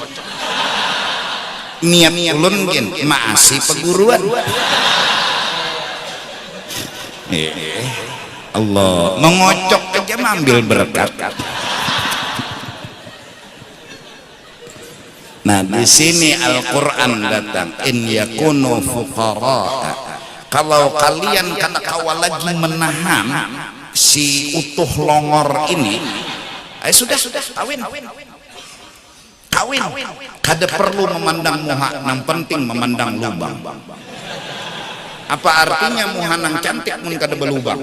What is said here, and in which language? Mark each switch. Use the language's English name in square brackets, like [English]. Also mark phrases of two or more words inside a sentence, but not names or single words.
[Banjar] Niat ulun gen maasi peguruan. Allah mengocok aja ambil berkat. Nah di sini Al-Quran datang, [Arabic] إن يكونوا فقراء, [Banjar] kalau kalian kata kawal lagi menahan si utuh longor ini, sudah kawin. Kada perlu memandang muha, yang penting memandang lubang. Apa artinya muha nang cantik mun kada belubang?